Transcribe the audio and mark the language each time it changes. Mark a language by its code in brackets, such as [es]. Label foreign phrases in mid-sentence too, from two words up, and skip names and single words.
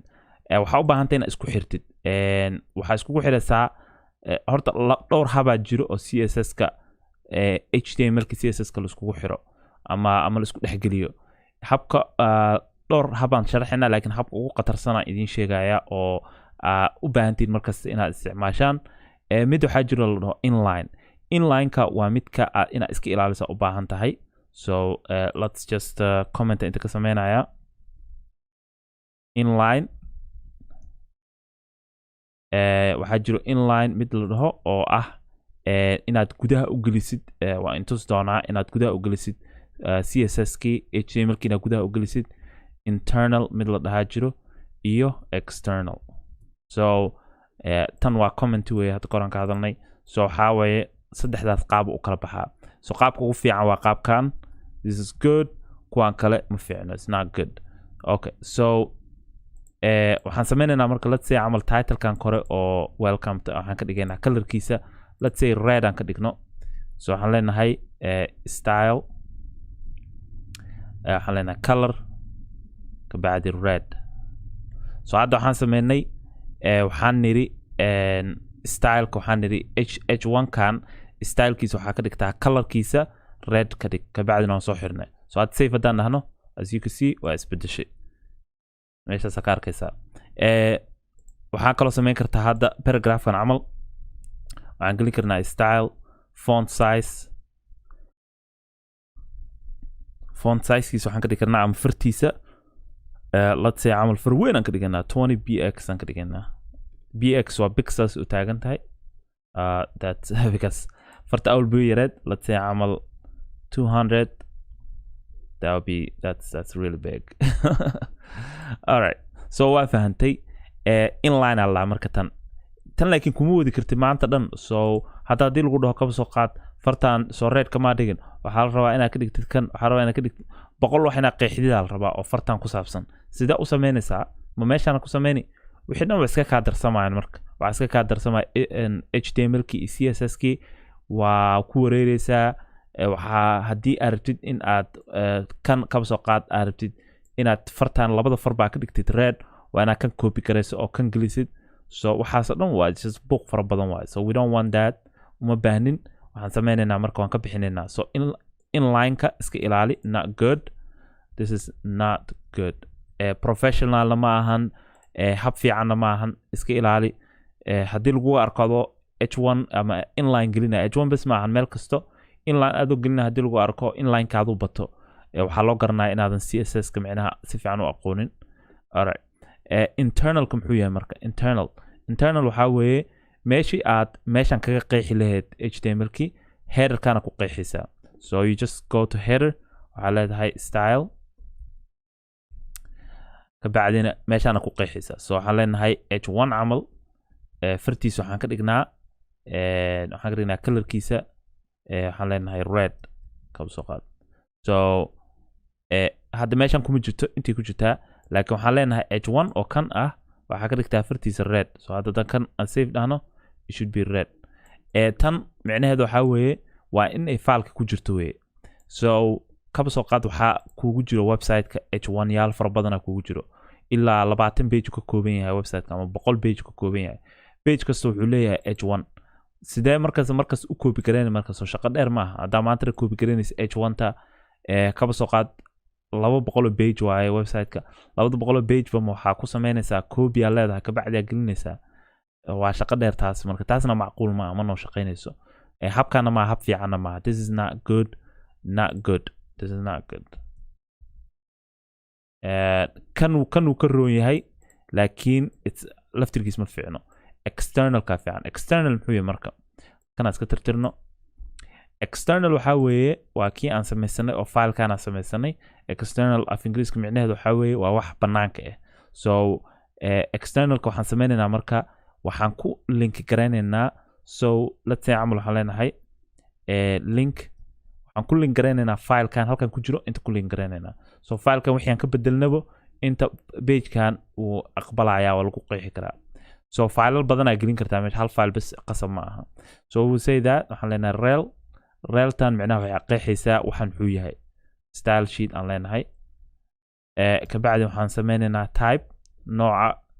[so] waxaa u baahantay inaad isku xirtid waxaa iskugu xiraysaa horta dhowr habaa jiro oo CSS-ka HTML-ka CSS-ka laiskugu xiro ama la isku dhexgeliyo habka dhowr habaan sharaxinaa laakiin habka ugu qatarsanaa idiin sheegaya oo u baahantiin markasta inaad isticmaashaan mid waxaa jiro la dhaho inline-ka waa midka aad inaad iska ilaalisa u baahan tahay [en] so let's just comment [so] inta ka sameynaya inline waxaa jiro inline mid la dhaho oo ah inaad gudaha u gelisid waa intus doonaa inaad gudaha u gelisid CSS-kii HTML-kii inaad gudaha u gelisid internal mid la dhahaa jiro iyo external so tan waa comment way hadda qoran ka hadalnay so waxa weeye saddexdaas qaab u kala baxaa so qaabka ugu fiican waa qaabkan [en] this is good [so] kuwan kale ma fiicno [en] it's not good okay so [so] waxaan sameynaynaa marka [en] let's say [so] amal title kan kore oo [en] welcome to [so] waxaan ka dhigaynaa colorkiisa [en] let's say red [so] aan ka dhigno so waxaan leenahay style waxaan leenahay color ka bacdi red so hadda waxaan sameynay waxaan niri styleka waxaan niri h1 kan stylekiisa waxaa ka dhigtaa colorkiisa red ka dhig ka bacdina waan soo xirnay so hadda save haddaan dhahno [en] as you can see [so] waa isbedeshay meeshaas ka arkaysaa waxaan kaloo sameyn kartaa hadda paragraphkan camal waxaan gelin karnaa style font sizekiisa waxaan ka dhigi karnaa ama fartiisa [en] let's say [so] camal far weyn aan ka dhiganaa 20 bx aan ka dhiganaa bx waa pixels u taagan tahay [en] that's because [so] farta awal buu yareed [en] let's say [so] camal 200 [en] that would be that's really big all right so [so] waa fahantay inline alla marka tan laakiin kuma wadi kartid maanta dhan so hadii lagu dhaho kaba soo qaad fartaan soo red kama dhigin waxa la rabaa inaad ka dhigtid kan waxa rabaa inaad ka dhigtid boqol wax inaad qeexdida la rabaa oo fartaan ku saabsan sida u sameynaysaa ma meeshaan ku sameeyni wixii dhan iska ka darsamayaan marka waxa iska ka darsamay html ki css ki waa ku wareereysaa waxa hadii aad rabtid in aad kan kaba soo qaad aad rabtid inaad fartaan labada far baa ka dhigtid red waa inaad kan copy gareyso oo kan gelisid so waxaas dhan waa [en] just book [so] fara badan waa [en] so we don't want that [so] uma baahnin waxaan sameynaynaa marka waan ka bixinaynaa so inline-ka iska ilaali [en] not good this is not good [so] professional ma ahan hab fiicanna ma ahan iska ilaali haddii lagu arkado h1 ama inline gelina h1 bas ma ahan meel kasto inline aad u gelina haddii lagu arko inline-kaadu bato waxaa loo garanaya inaadan css-ka micnaha si fiican u aqoonin alright internalka muxuu yahay marka internal waxaa weeye meeshii aad meeshan kaga qeexi lahayd html-ki headerkana ku qeexaysaa [en] so you just go to header [so] waxaa leedahay style ka bacdina meeshana ku qeexaysaa so waxaan leenahay h1 camal fartiisa waxaan ka dhignaa colorkiisa waxaan leenahay red kaba soo qaad so hadda meeshan kuma jirto intii ku jirtaa laakiin waxaan leenahay h1 oo kan ah waxaa ka dhigtaa fartiisa red so hadda kan aan save dhahno [en] it should be red [so] tan micnaheedu waxaa weeye waa in ay faalka ku jirto weye so kaba soo qaad waxaa kuugu jiro website-ka h1 yaal fara badana kuugu jiro ilaa 20 page ka kooban yahay website-ka ama 100 page ka kooban yahay page kasta wuxuu leeyahay h1 sidee markaas u copy gareyn markaas shaqo dheer maaha hadda maanta copy gareynaysa h1 ta kaba soo qaad 200 page waaye website-ka 200 page ba waxaa ku sameynaysaa copy aad leedahay ka bacdi aad gelinaysaa waa shaqo dheer taas marka taasna macquul ma noo shaqeynayso habkana ma hab fiicanna ma [en] this is not good this is not good [so] kanu ka roon yahay laakiin laftirkiis ma fiicno external ka fiican external muxuu yahay marka kana iska tirtirno external waxa weeye waa kii aan sameysanay oo file-kan aan sameysanay external af ingiriiska micnaheedu waxa weeye waa wax banaanka ah so externalka waxaan sameynaynaa marka waxaan ku link gareynaynaa [en] so let's say [so] camal waxaan leenahay link waxaan ku link gareynaynaa file-kan halkan ku jiro inta ku link gareynaynaa so file-kan wixii aan ka bedelnabo inta page-kan uu aqbalayaa waa lagu qeexi karaa so file badan aad gelin kartaa meesha hal file bas qasab ma aha [en] so we say that [so] waxaan leenahay reltan micnaha waxay qeexaysaa waxaan muxuu yahay [en] style sheet [so] aan leenahay ka bacdi waxaan sameynaynaa type nooca